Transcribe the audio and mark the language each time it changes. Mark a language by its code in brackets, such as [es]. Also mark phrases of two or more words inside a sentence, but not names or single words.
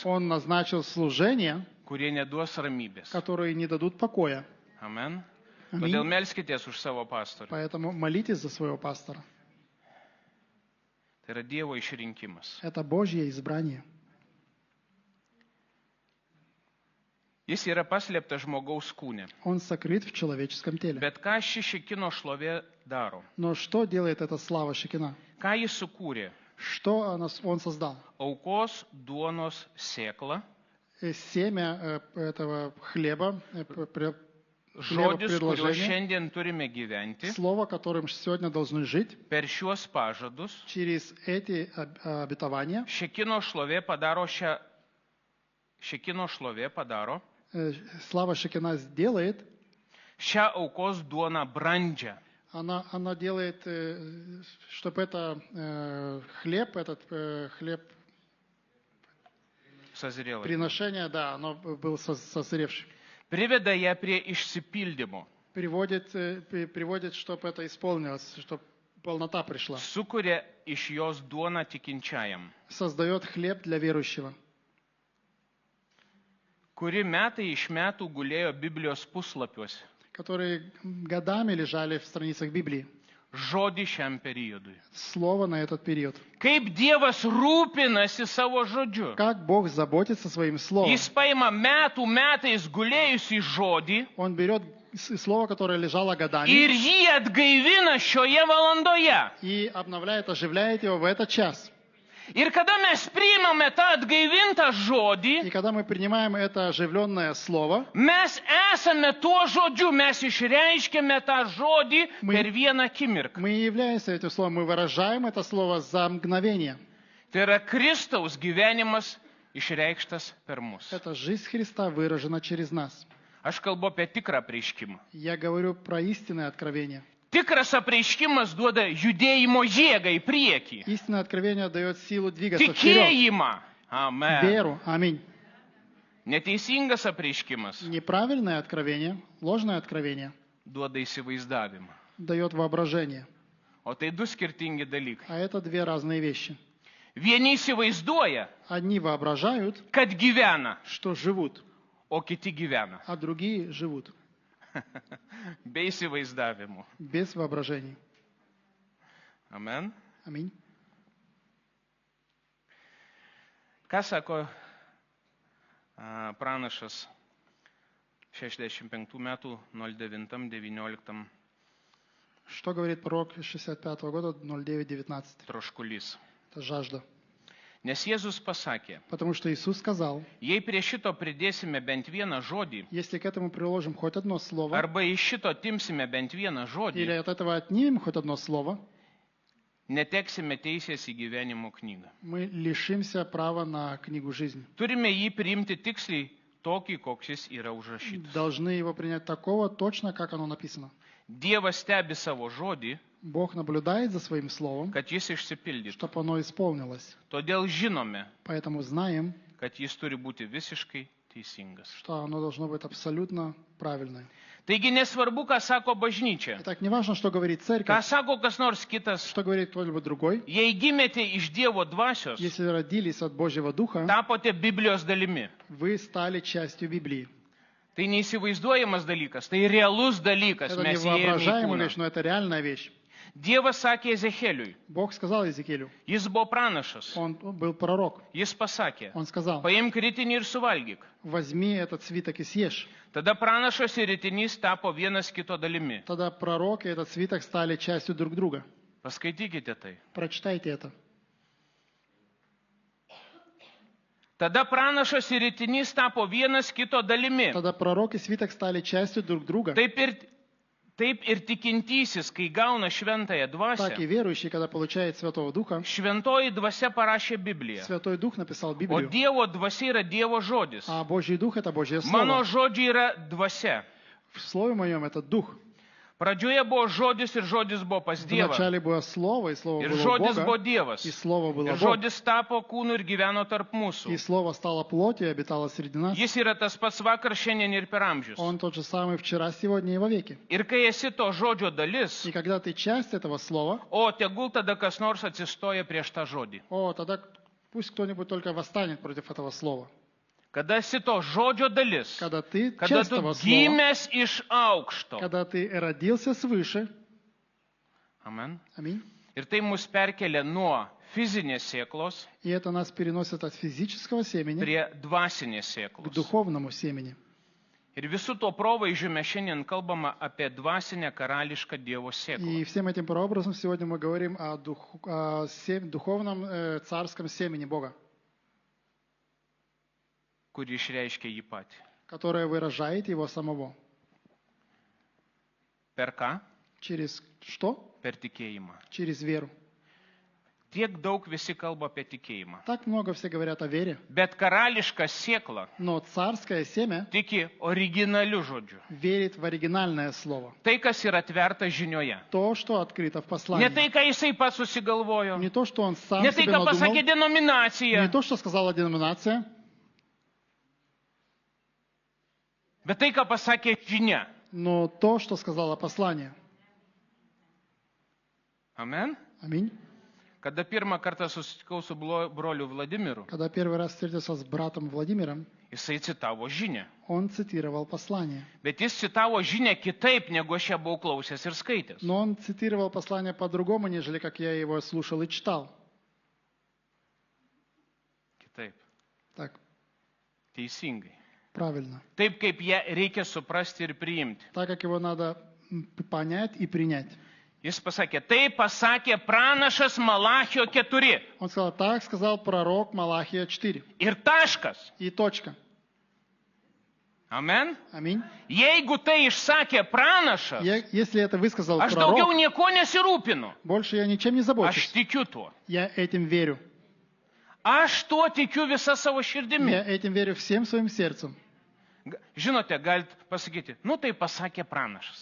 [ru] Он назначил служения, [lt] kurie neduos ramybės. [ru] которые не дадут покоя. [lt] Amen. [ru] Аминь. [lt] Todėl melskitės už savo pastorių. [ru] Поэтому молитесь за своего пастора. [lt] Tai yra Dievo išrinkimas. [ru] Это Божье избрание. [lt] Jis yra paslėptas žmogaus kūne. [ru] Он сокрыт в человеческом теле. [lt] Bet ką ši Šekino šlovė daro? [ru] Но что делает эта слава Шекина? [lt] Ką jis sukūrė? [ru] Что он создал? [lt] Aukos duonos sėkla, [ru] Семя этого хлеба, [lt] žodis, kuriuo [ru] предложение, [lt] šiandien turime gyventi, [ru] слово, которым сегодня должны жить, [lt] per šiuos pažadus [ru] через эти обетования, [lt] Šekino šlovė padaro [ru] слава Шекина сделает, [lt] šią aukos duoną brandžią. [ru] она делает, чтобы это хлеб, хлеб [lt] Sazrėlai. [ru] приношения, да, оно был созревший. [lt] Priveda ją prie išsipildymo. [ru] Приводит, чтобы это исполнилось, чтобы полнота пришла. [lt] Sukuria iš jos duoną tikinčiajam, [ru] Создает хлеб для верующего, [lt] kuri metai iš metų gulėjo Biblijos puslapiuose. [ru] которые годами лежали в страницах Библии. [lt] Žodį šiam periodui. [ru] Слово на этот период. [lt] Kaip Dievas rūpinasi savo žodžiu. [ru] Как Бог заботится своим словом. [lt] Jis paima metais gulėjusi žodį [ru] Он берет слово, которое лежало годами, [lt] ir jį atgaivina šioje valandoje. [ru] и обновляет, оживляет его в этот час. [lt] Ir kada mes priimame tą atgaivintą žodį, [ru] И когда мы принимаем это оживленное слово, [lt] mes esame tuo žodžiu, mes išreiškiame tą žodį per vieną akimirką. [ru] мы являемся этим словом, мы выражаем это слово за мгновение. [lt] Tai yra Kristaus gyvenimas išreikštas per mus. [ru] Это жизнь Христа выражена через нас. [lt] Aš kalbu apie tikrą apreiškimą. [ru] Я говорю про истинное откровение. [lt] Tikras apreiškimas duoda judėjimo jėgą į priekį. [ru] Истинное откровение дает силу двигаться вперед. [lt] Tikėjimą. Amen. [ru] Веру. Аминь. [lt] Neteisingas apreiškimas [ru] Неправильное откровение, ложное откровение [lt] duoda įsivaizdavimą. [ru] дает воображение. [lt] O tai du skirtingi dalykai. [ru] А это две разные вещи. [lt] Vieni įsivaizduoja, [ru] Одни воображают, [lt] kad gyvena, [ru] что живут, [lt] o kiti gyvena. [ru] а другие живут [lt] Be įsivaizdavimų. [ru] без воображений. [lt] Amen. [ru] Аминь. [lt] Ką sako pranašas 65 metų 09-19 [ru] Что говорит пророк из 65 года 09:19? [lt] Troškulys. [ru] Это жажда. [lt] Nes Jėzus pasakė, [ru] Потому что Иисус сказал, [lt] jei prie šito pridėsime bent vieną žodį, [ru] если к этому приложим хоть одно слово, [lt] arba iš šito timsime bent vieną [ru] или [lt] žodį, [ru] от этого отнимем хоть одно слово, [lt] neteksime teisės į gyvenimo knygą. [ru] мы лишимся права на книгу жизни. [lt] Turime jį priimti tiksliai tokį, koks jis yra užrašytas. [ru] Должны его принять такого, точно как оно написано. [lt] Dievas stebi savo žodį, [ru] Бог наблюдает за своим словом, [lt] kad jis išsipildytų. [ru] чтобы оно исполнилось. [lt] Todėl žinome, [ru] Поэтому знаем, [lt] kad jis turi būti visiškai teisingas. [ru] что оно должно быть абсолютно правильное. [lt] Taigi nesvarbu, ką sako bažnyčia, [ru] Итак, не важно, что говорит [lt] ką [ru] церковь, [lt] sako kas nors kitas. [ru] что говорит кто-либо другой. [lt] Jei gimėte iš Dievo dvasios, [ru] Если родились от Божьего Духа, [lt] tapote Biblijos dalimi. [ru] вы стали частью Библии. [lt] Tai neįsivaizduojamas dalykas, tai realus dalykas. [ru] Это [lt] Mes įėjome į [ru] невоображаемая [lt] kūną. [ru] вещь, но это реальная вещь. [lt] Dievas sakė Ezecheliui, [ru] Бог сказал Иезекиилю, [lt] jis buvo pranašas, [ru] он был пророк, [lt] jis pasakė, [ru] он сказал, [lt] paimk ritinį ir suvalgyk. [ru] возьми этот свиток и съешь. [lt] Tada pranašas ir ritinys tapo vienas kito dalimi. [ru] Тогда пророк и этот свиток стали частью друг друга. [lt] Paskaitykite tai. [ru] Прочитайте это. [lt] Tada pranašas ir ritinys tapo vienas kito dalimi. [ru] Тогда пророк и свиток стали частью друг друга. [lt] Taip ir tikintysis, kai gauna šventąją [ru] Так и [lt] dvasią, [ru] верующий, когда получает Святого Духа, [lt] šventoji dvasia parašė Bibliją. [ru] Святой Дух написал [lt] O [ru] Библию, [lt] Dievo dvasia yra Dievo žodis. [ru] а Божий Дух — это Божье [lt] Mano [ru] Слово. [lt] žodžiai yra dvasia. [ru] В Слове моем это Дух. [lt] Pradžioje buvo žodis ir žodis buvo pas Dievą. [ru] Вначале было Слово, и Слово [lt] Ir [ru] было у [lt] žodis buvo [ru] Бога, [lt] Dievas. [ru] и Слово было [lt] Ir [ru] Бог. [lt] žodis tapo kūnu ir gyveno tarp [ru] И [lt] mūsų. [ru] Слово стало плотью и обитало среди нас. [lt] Jis yra tas pats vakar, šiandien ir per amžius. [ru] Он тот же самый вчера, сегодня и вовеки. [lt] Ir kai esi to žodžio dalis, [ru] И когда ты часть этого Слова, [lt] o tegul tada kas nors atsistoja prieš tą žodį. [ru] тогда пусть кто-нибудь только восстанет против этого Слова. [lt] Kada esi to žodžio dalis, [ru] Когда ты [lt] kada [ru] часть [lt] tu [ru] этого Слова, [lt] gimęs iš aukšto. [ru] когда ты родился свыше, [lt] Amen. [ru] аминь, [lt] Ir tai mus perkelia nuo fizinės sėklos [ru] и это нас переносит от физического семени [lt] prie dvasinės [ru] к [lt] sėklos. [ru] духовному семени. [lt] Ir visų to provaizdžių mes šiandien kalbame apie dvasinę karališką Dievo [ru] И [lt] sėklą. [ru] всем этим прообразом сегодня мы говорим о духовном царском семени Бога, [lt] Kuri išreiškia jį patį. [ru] которое выражает Его самого. [lt] Per ką? [ru] Через что? [lt] Per tikėjimą. [ru] Через веру. [lt] Tiek daug visi kalba apie tikėjimą. [ru] Так много все говорят о вере, [lt] Bet karališka sėkla [ru] но царское семя [lt] tiki originaliu žodžiu. [ru] верит в оригинальное слово. [lt] Tai, kas yra atverta žinioje. [ru] То, что открыто в [lt] Ne [ru] послании. [lt] tai, ką jisai pats susigalvojo. [ru] Не то, что он сам [lt] Ne tai, [ru] себе [lt] ką pasakė [ru] надумал, [lt] denominacija. [ru] не то, что сказала деноминация, [lt] Bet tai, ką pasakė žinia. [ru] но то, что сказала послание. [lt] Amen. [ru] Аминь. [lt] Kada pirmą kartą susitikau su broliu Vladimiru, [ru] Когда первый раз встретился с братом Владимиром, [lt] jisai citavo žinią. [ru] он цитировал послание. [lt] Bet jis citavo žinią kitaip, negu aš ją buvau klausęs ir skaitęs. [ru] Но он цитировал послание по-другому, нежели как я его слушал и читал. [lt] Kitaip. [ru] Так, [lt] Teisingai. [ru] правильно. [lt] Taip, kaip ją reikia suprasti ir priimti. [ru] Так, как его надо понять и принять. [lt] Jis pasakė, tai pasakė pranašas Malachio 4. [ru] Он сказал, так сказал пророк Малахия 4. [lt] Ir taškas. [ru] И точка. [lt] Amen. [ru] Аминь. [lt] Jeigu tai išsakė pranašas, [ru] Если это высказал [lt] aš daugiau [ru] пророк, [lt] nieko nesirūpinu. [ru] больше я ничем не [lt] Aš [ru] забочусь. [lt] tikiu tuo. [ru] Я этим верю. [lt] Aš tuo tikiu visą savo širdimi. [ru] Я этим верю всем своим сердцем. [lt] Žinote, galit pasakyti, nu tai pasakė pranašas.